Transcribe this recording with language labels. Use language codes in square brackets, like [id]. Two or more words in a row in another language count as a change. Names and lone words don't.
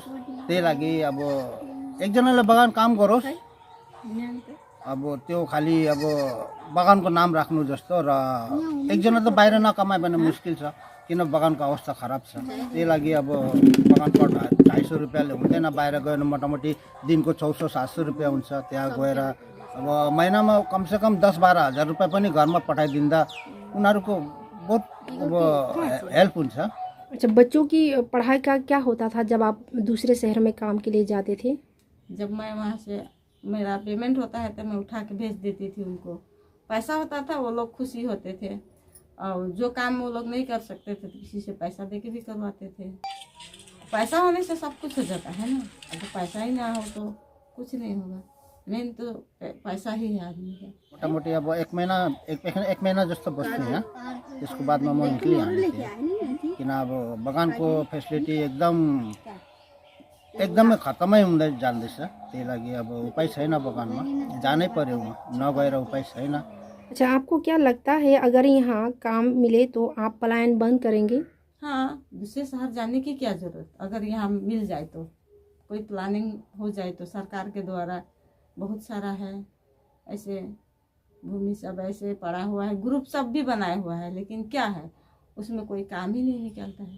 [ne] त्यही लागि अब एकजनाले बगान काम गरोस्, अब त्यो खालि अब बगानको नाम राख्नु जस्तो र एकजना त बाहिर नकमाए भने मुस्किल छ किन बगानको अवस्था खराब छ। त्यही लागि अब बगानको 250 रुपियाँले हुँदैन, बाहिर गएर मोटामोटी दिनको 600-700 रुपियाँ हुन्छ। त्यहाँ गएर अब महिनामा कमसेकम 10-12 हजार रुपियाँ पनि घरमा पठाइदिँदा उनीहरूको बहुत अब हेल्प हुन्छ। [hi] अच्छा, बच्चों की पढ़ाई का क्या होता था जब आप दूसरे शहर में काम के लिए जाते थे? जब मैं वहाँ से मेरा पेमेंट होता है तो मैं उठा के भेज देती थी उनको। पैसा होता था, वो लोग खुशी होते थे और जो काम वो लोग नहीं कर सकते थे तो किसी से पैसा दे के भी करवाते थे। पैसा होने से सब कुछ हो जाता है ना, अगर पैसा ही ना हो तो कुछ नहीं होगा। मेन तो पैसा ही है आदमी का। [ne] मोटामोटी अब एक महीना जस्तो बस्थेँ यहाँ, त्यसको बादमा म निक्लिहाल्ने थिएँ किन अब बगानको फेसिलिटी एकदमै खतमै हुँदै जाँदैछ। त्यही लागि अब उपाय छैन, बगानमा जानै पर्यो, नगएर उपाय छैन। [hi] अच्छा, आपको क्या लगता है अगर यहाँ काम मिले तो आप पलायन बंद करेंगे? हाँ, दूसरे शहर जाने की क्या ज़रूरत, अगर यहाँ मिल जाए तो कोई प्लानिंग हो जाए तो सरकार के द्वारा बहुत सारा है ऐसे भूमि सब ऐसे पड़ा हुआ है, ग्रुप सब भी बनाया हुआ है, लेकिन क्या है उसमें कोई काम ही नहीं निकलता है।